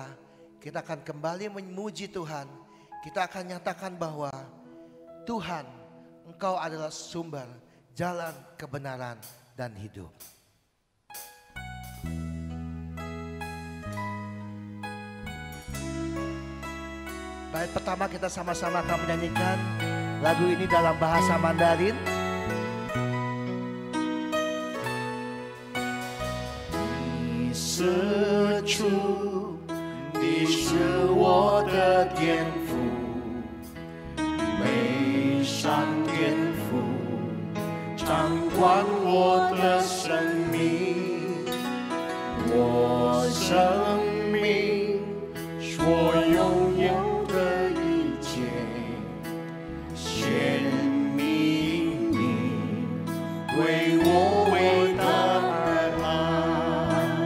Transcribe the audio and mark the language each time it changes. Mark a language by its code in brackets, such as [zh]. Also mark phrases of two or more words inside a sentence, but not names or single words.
[id] Kita akan kembali memuji Tuhan. Kita akan nyatakan bahwa Tuhan, Engkau adalah sumber, jalan, kebenaran, dan hidup. Baik, pertama kita sama-sama akan menyanyikan lagu ini dalam bahasa Mandarin. [zh] 是主，你是我的天父，美善天父，掌管我的生命，我生命所拥有的一切，献明你为我伟大的爱。